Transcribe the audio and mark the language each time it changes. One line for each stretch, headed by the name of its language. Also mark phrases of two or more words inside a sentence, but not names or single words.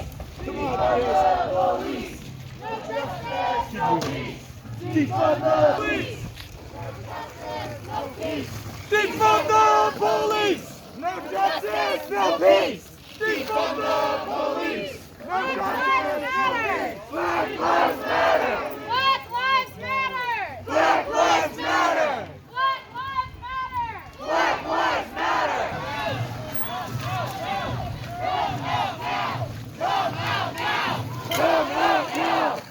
English: Defund the police! No justice, no peace. Defund the police! No peace. Defund the police! No justice, no peace! Defund the police! No justice, no peace! Black lives matter! Black lives matter. Black lives matter! Black lives matter. Black lives matter! Come out now!